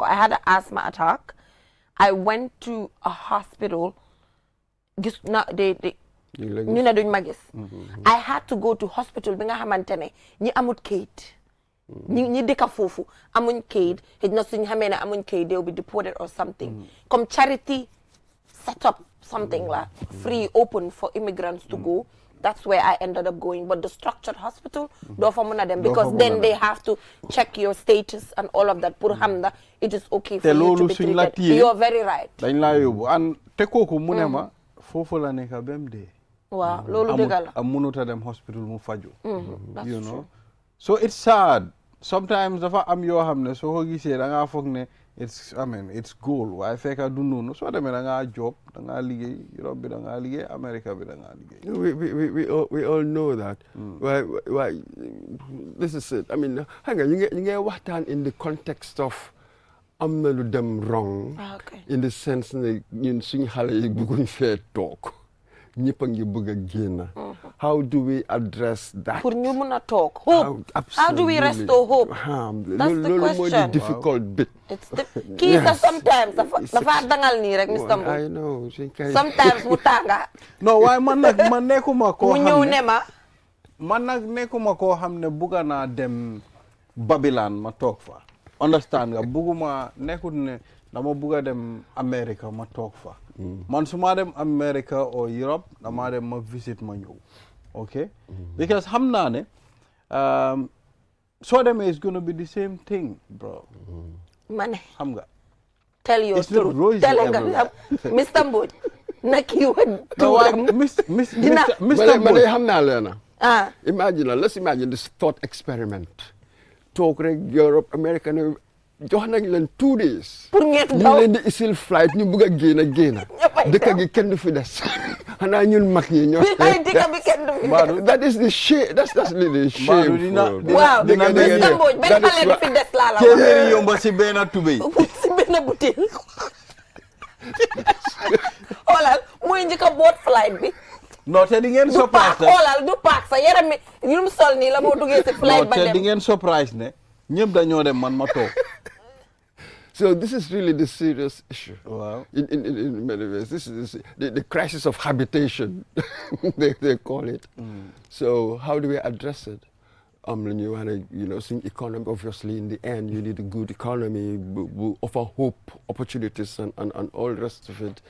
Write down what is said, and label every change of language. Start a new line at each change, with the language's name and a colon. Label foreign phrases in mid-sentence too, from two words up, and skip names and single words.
English: I had an asthma attack. I went to a hospital.
Wolof: Gis na ñu ne duñ ma gis.
English: I had to go to hospital
Wolof: bi nga xamante ne ñi amut kayit. ñi dëkka foofu amuñ kayit xëy na suñ xamee ne amuñ kayit
English: they will be deported or something. Comme charity set up something like free open for immigrants to go that's where I ended up going. But the structured hospital,
Wolof: do fa muna dem
English: because then they have to check your status and all of that. Pour hamda, it is okay for you to be treated. You're very right.
Wolof: Dañ la yóbbu and te kooku mu ne ma foofu la nekk bem dee. Waaw loolu dëgg la. Amunuta dem hospital mu faju.
English: You know, so it's sad.
Wolof: Sometimes dafa am yoo xam ne soo ko gisee da ngaa foog ne
English: it's goal
Wolof: waaye fekk du noonu soo demee da ngaa job da ngaa liggéey Europe bi da ngaa liggéey America bi da ngaa liggéey.
English: We all know that. Why this is it. I mean,
Wolof: xam nga ñu ngi waxtaan
English: in the context of
Wolof: am na lu dem wrong.
English: In the sense
Wolof: ne ñun suñu xale yi bëgguñ fee toog. ñëpp a ngi bëgg a génn.
English: How do we address that?
Wolof: Pour ñu mun a toog.
English: Hope. How do we restore hope? That's the question. Mooy the difficult bit.
Wolof: It's kii sax sometimes dafa dangal nii rek Mr. Mbodj.
English: I know.
Wolof: Sometimes mu tànga. non waaye man nekkuma koo xam ne mu ñëw ne ma. man nag nekkuma koo xam ne bugga naa dem Babylon ma toog fa. Understand nga bugguma nekkut ne dama bugga dem America ma toog fa. Man su ma dem America or Europe dama dem ma visit ma ñëw.
English: Okay? Because
Wolof: xam naa ne soo demee
English: is gonna be the same thing, bro. Mane.
Wolof: Xam nga.
English: Tell your truth. Tell nga Mr. Mbodj. Nak you Mr. Mbodj
Wolof: xam naa leena.
English: Let's imagine this thought experiment.
Wolof: Toog rek Europe, America jox nañ leen 2 days. pour ngeen ñu leen di isil flight ñu bëgg a génn. dëkk gi kenn du fi des. xanaa ñun mag ñi ñoo. dëkk bi kenn du fi des.
English: that is the shame. That's really shame.
Wolof: waaw dina Mr. Mbodj benn xale du fi des laa la wax. téeméeri yomba si benn tubéy. si benn butéel. xoolal mooy njëkk a boot flight bi. non te di ngeen surprise ne xoolal du paak sa yaram mi yu mu sol nii la moo duggee si flight ba dem. non te di ngeen surprise ne ñëpp dañoo dem man ma toog.
English: So this is really the serious issue. Wow. In many ways, this is the crisis of habitation, they call it. So how do we address it? When you want to, think economy, obviously in the end you need a good economy, offer hope, opportunities, and all the rest of it.